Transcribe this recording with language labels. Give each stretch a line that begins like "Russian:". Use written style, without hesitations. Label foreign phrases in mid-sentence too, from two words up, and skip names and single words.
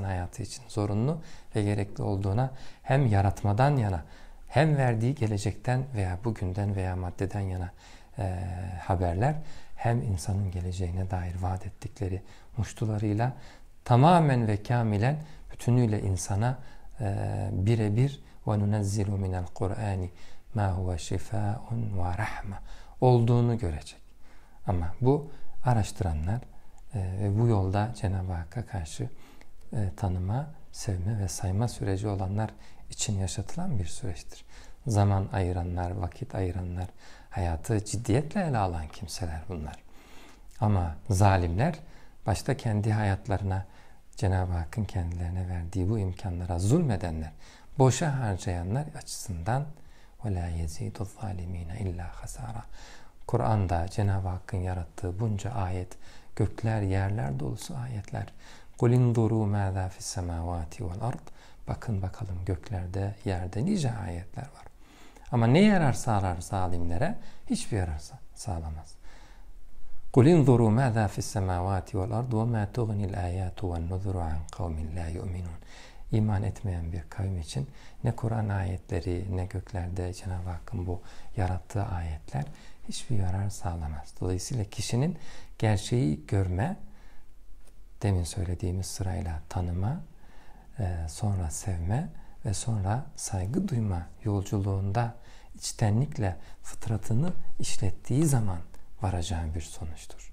Turkish: hayatı için zorunlu ve gerekli olduğuna, hem yaratmadan yana, hem verdiği gelecekten veya bugünden veya maddeden yana haberler, hem insanın geleceğine dair vaat ettikleri muştularıyla tamamen ve kamilen bütünüyle insana birebir
Arabic: وَنُنَزِّلُ مِنَ الْقُرْآنِ مَا هُوَ شِفَاءٌ وَرَحْمَةٌ
Turkish: olduğunu görecek. Ama bu araştıranlar ve bu yolda Cenab-ı Hakk'a karşı tanıma, sevme ve sayma süreci olanlar için yaşatılan bir süreçtir. Zaman ayıranlar, vakit ayıranlar, hayatı ciddiyetle ele alan kimseler bunlar. Ama zalimler başta kendi hayatlarına, Cenab-ı Hakk'ın kendilerine verdiği bu imkanlara zulmedenler, boşa harcayanlar açısından
Arabic: وَلَا يَزِيدُ الظَّالِم۪ينَ اِلَّا خَسَارًا
Turkish: Kur'an'da Cenab-ı Hakk'ın yarattığı bunca ayet, gökler, yerler dolusu ayetler.
Arabic: قُلْ اِنْظُرُوا مَاذَا فِي السَّمَاوَاتِ وَالْأَرْضِ
Turkish: Bakın bakalım göklerde, yerde nice ayetler var. Ama ne yarar sağlar zalimlere? Hiçbir yarar sağlamaz.
Arabic: قُلْ اِنْظُرُوا مَاذَا فِي السَّمَاوَاتِ وَالْأَرْضِ وَمَا تُغْنِ الْآيَاتُ وَالنُّذُرُ عَنْ قَوْمٍ لَا يُؤْمِنُونَ
Turkish: İman etmeyen bir kavim için ne Kur'an ayetleri, ne göklerde Cenab-ı Hakk'ın bu yarattığı ayetler hiçbir yarar sağlamaz. Dolayısıyla kişinin gerçeği görme, demin söylediğimiz sırayla tanıma, sonra sevme ve sonra saygı duyma yolculuğunda içtenlikle fıtratını işlettiği zaman varacağı bir sonuçtur.